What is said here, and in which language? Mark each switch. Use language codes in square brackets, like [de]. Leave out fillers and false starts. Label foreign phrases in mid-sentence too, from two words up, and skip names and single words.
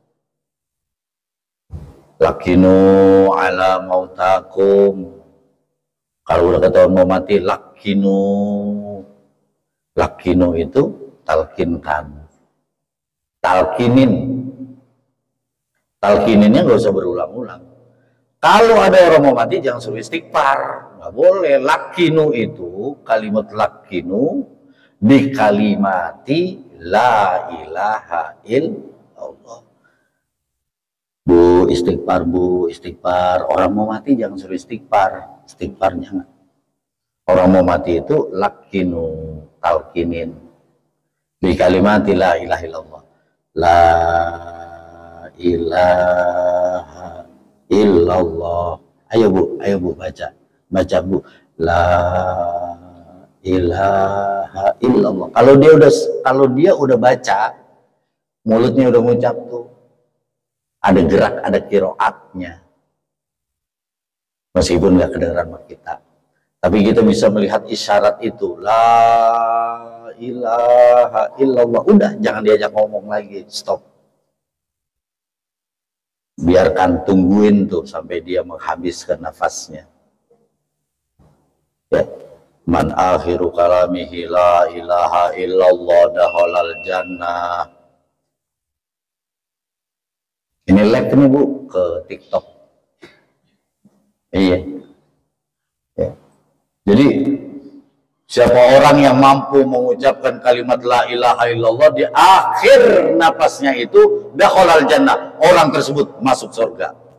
[ar] لقنوا على موتاكم, [id] kalau udah ketahuan mau mati, lakinu itu talkinkan, talkininnya nggak usah berulang-ulang. Kalau ada orang mau mati jangan suruh istighfar, nggak boleh. Lakinu itu, kalimat lakinu di [ar] كلمة لا إله إلا الله. [id] Bu, istighfar. Orang mau mati jangan suruh istighfar, jangan. Orang mau mati itu lakinu, talkinin di [ar] كلمة لا إله إلا الله. لا إله إلا الله. [id] Ayo bu baca Bu. [ar] لا إله إلا الله. [id] Kalau dia udah baca, mulutnya udah ngucap tuh, ada gerak, ada kiroatnya, meskipun nggak kedengeran sama kita, tapi kita bisa melihat isyarat itu. [ar] لا إله إلا الله. [id] Udah, jangan diajak ngomong lagi, stop. Biarkan, tungguin tuh sampai dia menghabiskan nafasnya ya. [ar] من آخر كلامه لا إله إلا الله دخل الجنة. [id] Ini like nih Bu ke TikTok. Iya ya. Jadi siapa orang yang mampu mengucapkan kalimat [ar] لا إله إلا الله [id] di akhir napasnya itu, [ar] دخل الجنة, [id] orang tersebut masuk surga.